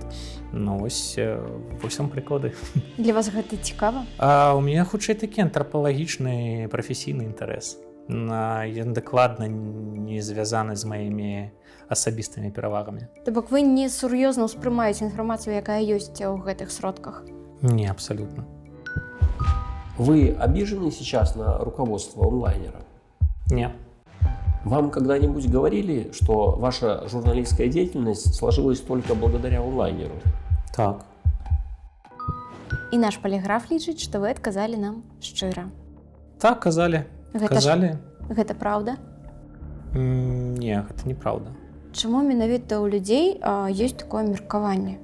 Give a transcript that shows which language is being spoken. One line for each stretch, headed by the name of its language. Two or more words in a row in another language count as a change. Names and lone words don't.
Belarusian: Вось вам прыклады. Для вас гэта цікава? У мяне хутчэй такі антрапалагічны прафесійны інтарэс. Ён дакладна не звязаны з маімі асабістымі перавагамі. То бок вы не сур'ёзна ўспрымаеце інфармацыю, якая ёсць у гэтых сродках? Не, абсолютно.
Russian: Вы обижены сейчас на руководство онлайнера? Не. Вам когда-нибудь говорили, что ваша журналистская деятельность сложилась только благодаря онлайнеру?
Belarusian: Так. І наш паліграф лічыць, што вы адказалі нам шчыра. Так, казалі. Гэта праўда? Не, гэта неправда. Чаму менавіта ў людзей ёсць такое меркаванне?